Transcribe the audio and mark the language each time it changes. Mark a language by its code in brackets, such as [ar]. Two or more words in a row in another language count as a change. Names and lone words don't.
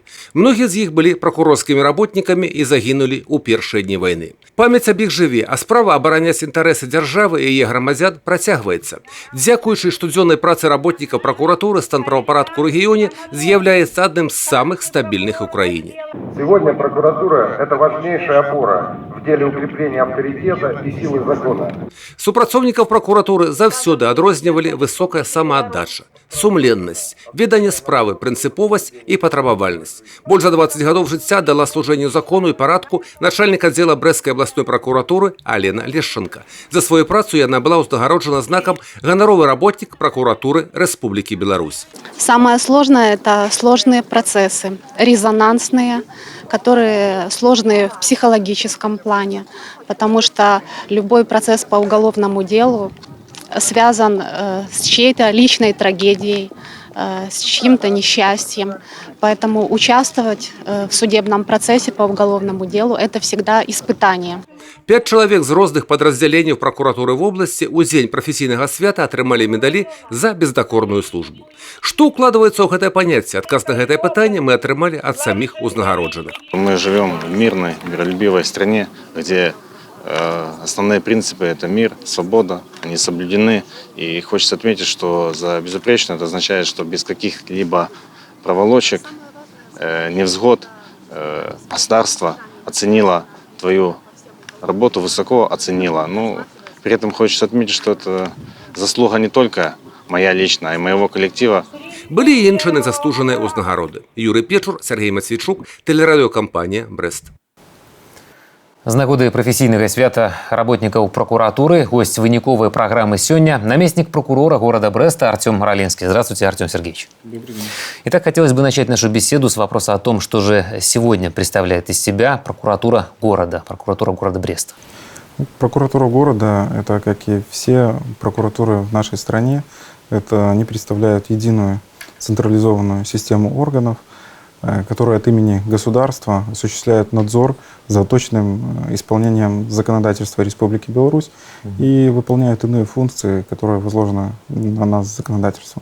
[be] Многія з іх былі пракурорскімі работнікамі і загінулі ў першыя дні вайны. Памяць аб іх жыве, а справа абараняць інтарэсы дзяржавы і яе грамадзян працягваецца. Дзякуючы штодзённай працы работнікаў пракуратуры, стан правапарадку ў рэгіёне з'яўляецца адным з самых стабільных у краіне. [ru] Сегодня прокуратура – это важнейшая опора в деле укрепления авторитета и силы закона. [be] Супрацоўнікаў пракуратуры заўсёды адрознівалі высокая самааддача, сумленнасць, веданне справы, прынцыповасць і патрабавальнасць. Больш за 20 гадоў жыцця дала служэнню закону і парадку начальнік аддзела Брэскай абласной пракуратуры Алена Лешченко. За сваю працу яна была ўзнагароджана знакам «Ганаровы работнік [ru] прокуратуры Республики Беларусь». Самое сложное – это сложные процессы, резонансные, которые сложные в психологическом плане, потому что любой процесс по уголовному делу связан с чьей-то личной трагедией, с чьим-то несчастьем. Поэтому участвовать в судебном процессе по уголовному делу – это всегда испытание. [be] 5 чалавек з розных падраздзяленняў пракуратуры вобласці ў дзень прафесійнага свята атрымалі медалі за бездакорную службу. Што ўкладваецца ў гэтае паняцце? Адказ на гэтае пытанне мы атрымалі ад саміх узнагароджаных. [ru] Мы живем в мирной, миролюбивой стране, где основные принципы – это мир, свобода, они соблюдены. И хочется отметить, что за безупречно это означает, что без каких-либо проволочек, невзгод государство оценило твою работу, высоко оценило. Но при этом хочется отметить, что это заслуга не только моя личная, а и моего коллектива. [be] Былі і іншыя заслужаныя ўзнагароды. Юрый Печур, Сергей Матвейчук, тэлерадыёкампанія «Брэст». З нагоды прафесійнага свята работнікаў прокуратуры гость выніковай праграмы сёння наместник [ru] прокурора города Бреста [be] Артем Ролинский. [ru] Здравствуйте, Артем Сергеевич. Добрый день. Итак, хотелось бы начать нашу беседу с вопроса о том, что же сегодня представляет из себя прокуратура города Бреста. Прокуратура города – это, как и все прокуратуры в нашей стране, это они представляют единую централизованную систему органов, которые от имени государства осуществляют надзор за точным исполнением законодательства Республики Беларусь и выполняют иные функции, которые возложены на нас законодательством.